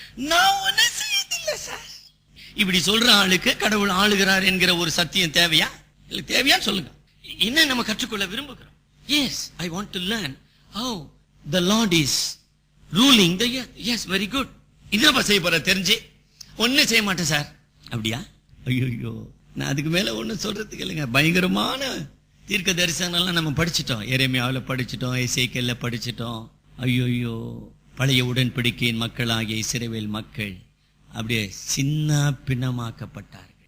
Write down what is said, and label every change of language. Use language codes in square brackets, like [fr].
[ta] நான் ஒன்னும் செய்யதில்லை சார். இப்படி சொல்ற ஆளுக்கு கடவுள் ஆளுகிறார் என்கிற ஒரு சத்தியம் தேவையா? இல்ல தேவையான்னு சொல்லுங்க. என்ன நம்ம கற்றுக்கொள்ள விரும்புகிறோம்? [en] Yes, I want to learn how the Lord is ruling the earth. Yes, very good. [ta] என்னப்பா செய்ய போற தெரிஞ்சு? ஒன்னும் செய்ய மாட்டேன் சார். அப்படியா? ஐயோ, நான் அதுக்கு மேல ஒன்னும் சொல்றதுக்கு இல்லைங்க. பயங்கரமான தீர்க்க தரிசனம்லாம் நம்ம படிச்சிட்டோம். எரேமியாவில் படிச்சிட்டோம், எசேக்கியேல்ல படிச்சிட்டோம். ஐயோ, பழைய உடன்படிக்கையின் மக்களாகிய இஸ்ரவேல் மக்கள் அப்படியே சின்ன பின்னமாக்கப்பட்டார்கள்.